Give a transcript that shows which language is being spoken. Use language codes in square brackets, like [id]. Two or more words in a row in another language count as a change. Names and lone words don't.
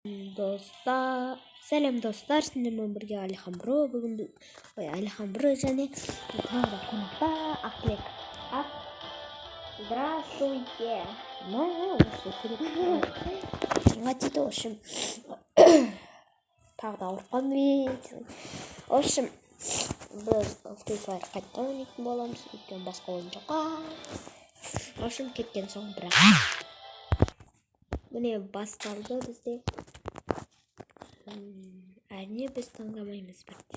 [kk] Достар, сәлем достар, сіздермен бірге Әлихан Бро, бүгін Әлихан Бро және тағы да қонақта Ақлек. [ru] Здравствуйте. В общем, [kk] тағы да ауырған [ru] в общем, [kk] біз Free Fire қайтадан ойнайтын боламыз, өйткені басқа ойын жоқ. [ru] В общем, [kk] кеткен соң бірақ. Міне басталды бізде. Әрине біз таңдамаймыз бірде.